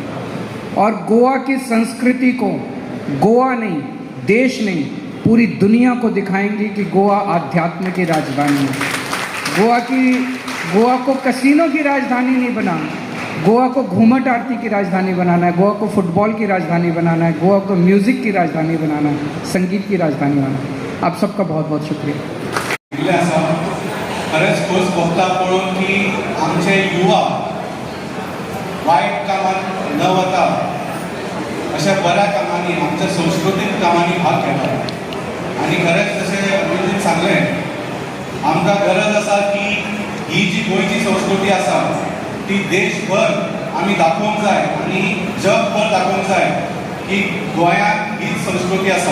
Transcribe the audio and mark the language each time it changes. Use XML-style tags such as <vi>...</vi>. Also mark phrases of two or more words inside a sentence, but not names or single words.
<hi>और गोवा की संस्कृति को, गोवा नहीं, देश नहीं, पूरी दुनिया को दिखाएंगे कि गोवा आध्यात्म की राजधानी है। गोवा को कैसीनो की राजधानी नहीं बनाना, गोवा को घूमट आरती की राजधानी बनाना है, गोवा को फुटबॉल की राजधानी बनाना है, गोवा को म्यूज़िक की राजधानी बनाना है, संगीत की राजधानी बनाना है। आप सबका बहुत बहुत शुक्रिया।</hi> <kok>खरंच खोस भोगता पळून की आमचे युवा वाईट कामात न वता अशा बऱ्या कामांनी आमच्या संस्कृतीक कामांनी भाग घेता आणि खरेंच जशें अभिजीत सांगलें आमकां गरज आसा की ही जी गोंयची संस्कृती आसा ती देशभर आमी दाखोवंक जाय आनी जगभर दाखोवंक जाय की गोंयांत हीच संस्कृती आसा.</kok>